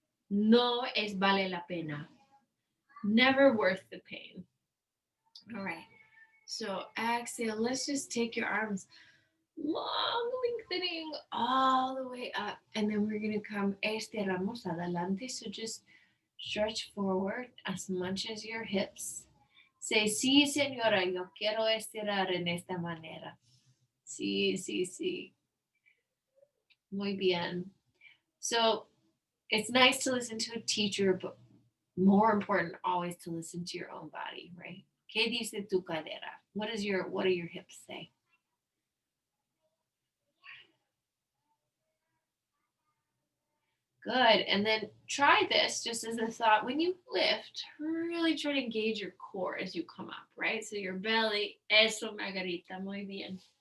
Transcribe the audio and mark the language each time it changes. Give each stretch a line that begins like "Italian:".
Spanish: No es vale la pena.
English: Never worth the pain. All right. So exhale. Let's just take your arms long, lengthening all the way up. And then we're going to come
Spanish: estiramos adelante.
English: So just stretch forward as much as your hips. Say,
Spanish: sí, señora, yo quiero estirar en esta manera. Sí, sí, sí. Muy bien.
English: So it's nice to listen to a teacher, but more important, always to listen to your own body, right?
Spanish: ¿Qué dice tu cadera?
English: What do your hips say? Good. And then try this just as a thought. When you lift, really try to engage your core as you come up, right? So your belly,
Spanish: eso,
English: Margarita,
Spanish: muy bien.